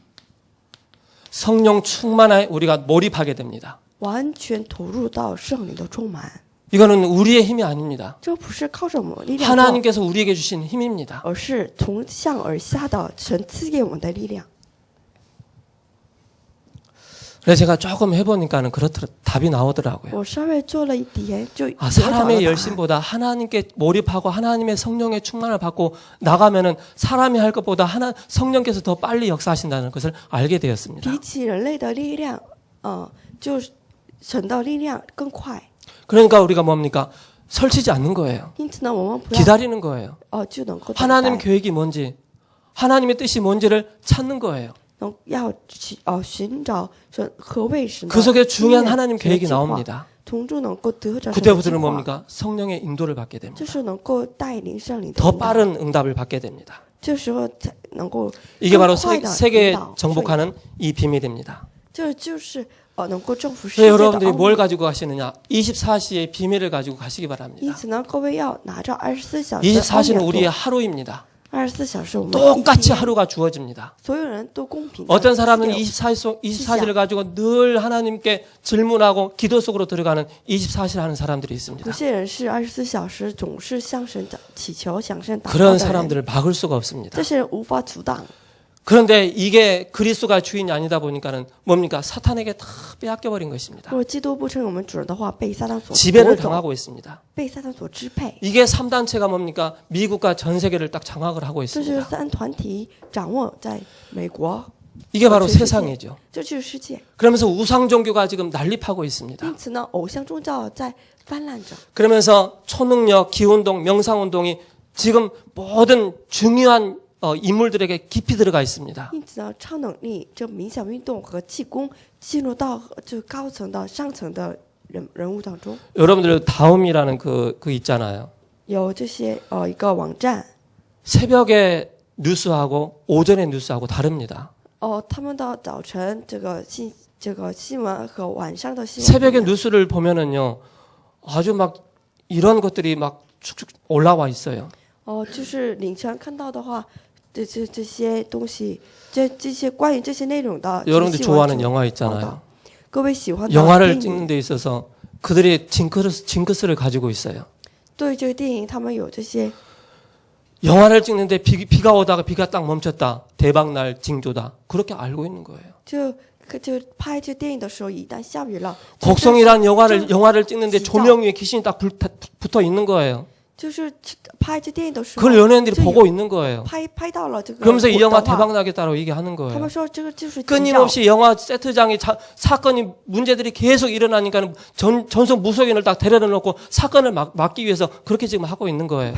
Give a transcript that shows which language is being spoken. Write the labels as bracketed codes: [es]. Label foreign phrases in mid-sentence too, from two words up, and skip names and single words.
[ko] 성령 충만에 우리가 몰입하게 됩니다. [zh] 完全投入到圣灵的充满。 [ko] 이거는 우리의 힘이 아닙니다. [zh] 这不是靠着我们力量做， [ko] 하나님께서 우리에게 주신 힘입니다. [zh] 而是从上而下的神赐给我们的力量。 [ko] 그래서 제가 조금 해보니까는 그렇더라 답이 나오더라고요. [zh] 我稍微做了一点，就 아, 得到了 [ko] 사람의 [zh] 答案。 [ko] 열심보다 하나님께 몰입하고 하나님의 성령의 충만을 받고 나가면은 사람이 할 것보다 성령께서 더 빨리 역사하신다는 것을 알게 되었습니다. [zh] 比起人类的力量，就是神的力量更快。 [ko] 그러니까 우리가 뭡니까? 설치지 않는 거예요. [zh] 因此呢，我们不要 [ko] 기다리는 거예요. [zh] 就能够等 [ko] 하나님 [zh] 待， [ko] 계획이 뭔지, 하나님의 뜻이 뭔지를 찾는 거예요. [zh] 要寻找何谓神的 [ko] 그 속에 중요한 [zh] 心愿 [ko] 하나님 [zh] 神的 [ko] 계획이 [zh] 计划 [ko] 나옵니다. [zh] 从中能够得着神的计 [ko] 그때부터는 [zh] 划 [ko] 뭡니까? 성령의 인도를 받게 [zh] 就 [ko] 됩니다. [zh] 是能够带领圣灵的 [ko] 더 [zh] 引导 [ko] 빠른 응답을 받게 됩니다. [zh] 这时候才能够 [ko] 이게 바로 [zh] 更快地 [ko] 세계에 [zh] 引导 [ko] 정복하는 이 비밀입니다. [zh] 这就是能够征服世 [ko] 그래서 [zh] 界的 [ko] 여러분들이 [zh] 奥 [ko] 뭘 [zh] 秘。 [ko] 가지고 가시느냐? 24시의 비밀을 가지고 가시기 [zh] 因 [ko] 바랍니다. [zh] 此呢，各位要拿着24小时的奥 [ko] 24시는 [zh] 秘 [ko] 우리의 [zh] 做 [ko] 하루입니다. [zh] 24小时我们一 [ko] 똑같이 [zh] 天 [ko] 하루가 주어집니다. [zh] 所有人都公平地 [ko] 어떤 사람은 [zh] 自由 [ko] 24시를 가지고 늘 하나님께 질문하고 기도 속으로 들어가는 24시를 하는 사람들이 [zh] 有 [ko] 있습니다. [zh] 些人是24小时总是向神祈求、向神祷告 [ko] 그런 [zh] 的人， [ko] 사람들을 막을 수가 없습니다. [zh] 这些人无法阻挡。 [ko] 그런데 이게 그리스도가 주인이 아니다 보니까는 뭡니까? 사탄에게 다 빼앗겨버린 것입니다. [zh] 如果基督不成为我们主人的话，被撒旦所夺 [ko] 지배를 [zh] 走， [ko] 당하고 있습니다. [zh] 被撒旦所支配。 [ko] 이게 3단체가 뭡니까? 미국과 전 세계를 딱 장악을 하고 [zh] 这就是 [ko] 있습니다. [zh] 三团体掌握在美国， [ko] 이게 바로 [zh] 全世界 [ko] 세상이죠. [zh] 这就是世界。 [ko] 그러면서 우상 종교가 지금 난립하고 있습니다. [zh] 因此呢，偶像宗教在泛滥着。 [ko] 그러면서 초능력, 기운동, 명상운동이 지금 모든 중요한 인물들에게 깊이 들어가 있습니다. [zh] 因此呢，超能力、这冥想运动和气功进入到这高层的、上层的人物当中。 [ko] 여러분들 다음이라는 그 있잖아요. [zh] 有这些一个网站， [ko] 새벽에 뉴스하고 오전에 뉴스하고 다릅니다. [zh] 他们的早晨这个新闻和晚上的新闻不一 [ko] 새벽에 [zh] 样， [ko] 뉴스를 보면은요, 아주 막 이런 것들이 막 축축 올라와 있어요. [zh] 就是凌晨看到的话，这些东西，这些关于这些内容的， [ko] 여러분들 [zh] 这些新闻 [ko] 좋아하는 [zh] 就 [ko] 영화 [zh] 报 [ko] 있잖아요. [zh] 道。各位喜欢的 [ko] 영화를 [zh] 电 [ko] 찍는 [zh] 影， [ko] 데 있어서 그들이 징크스를 가지고 있어요. [zh] 对这个电影，他们有这些 [ko] 영화를 찍는데 비가 오다가 비가 딱 멈췄다. 대박날 징조다. 그렇게 알고 있는 거예요. [zh] 就拍这电影的时候，一旦下雨了， [ko] 곡성이란 영화를 [zh] 就 [ko] 영화를 찍는데 진짜. 조명 위에 귀신이 딱 붙어 있는 거예요. [zh] 就是拍这电影的时候， [ko] 그걸 연예인들이 [zh] 就有 [ko] 보고 있는 거예요. [zh] 拍到了这个 [ko] 그러면서 이 영화 [zh] 火的话 [ko] 대박 나겠다고 얘기하는 [zh] 他 [ko] 거예요. [zh] 们说这个就是警兆， [ko] 끊임없이 영화 세트장이 사건이 문제들이 계속 일어나니까 전속 무속인을 딱 데려다 놓고 사건을 막기 위해서 그렇게 지금 하고 있는 거예요.